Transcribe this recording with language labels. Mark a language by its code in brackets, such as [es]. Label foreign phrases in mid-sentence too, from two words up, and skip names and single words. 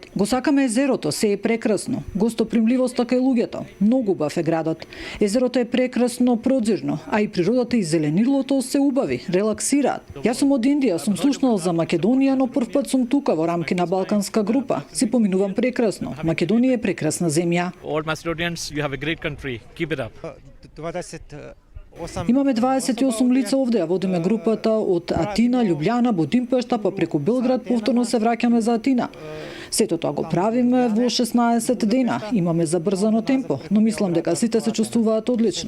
[mk] Го сакаме езерото, се е прекрасно, гостопримливоста кај луѓето, многу убав е градот. Езерото е прекрасно, продзирно, а и природата и зеленилото се убави, релаксираат. Јас сум од Индија, сум слушнал за Македонија, но прв пат сум тука во рамки на балканска група. Си поминувам прекрасно. Македонија е прекрасна земја. [en] All Macedonians, you have a great country. Keep it up. [mk] Имаме 28 лица овде, а водиме групата од Атина, Љубљана, Будимпешта, па преку Белград, повторно се враќаме за Атина. Сето тоа го правиме во 16 дена. Имаме забрзано темпо, но мислам дека сите се чувствуваат одлично.